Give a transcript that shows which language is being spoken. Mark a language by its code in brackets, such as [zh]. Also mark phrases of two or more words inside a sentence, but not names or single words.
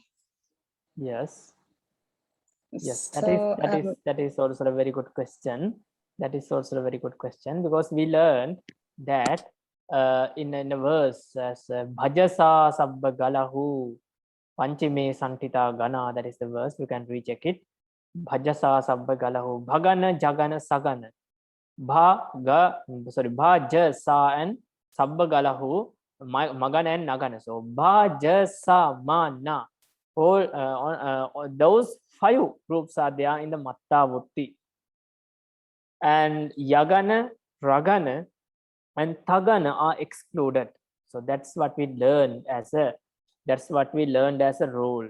[en] Yes. Yes, So, that is also a very good question. That is also a very good question, because we learned that in a verse as [sa] Bhajasa Sabba Galahu Panchime Santita Gana, [en] that is the verse, you can recheck it. [sa] Bhajasa Sabba Galahu Bhagana Jagana Sagana Bhajasa and Sabba Galahu Magana and Nagana. So Bhajasa Mana. [en] All those 5 groups are there in the Matta Vutti. And Yagana, Ragana, and Thagana are excluded. So that's what we learned as a rule.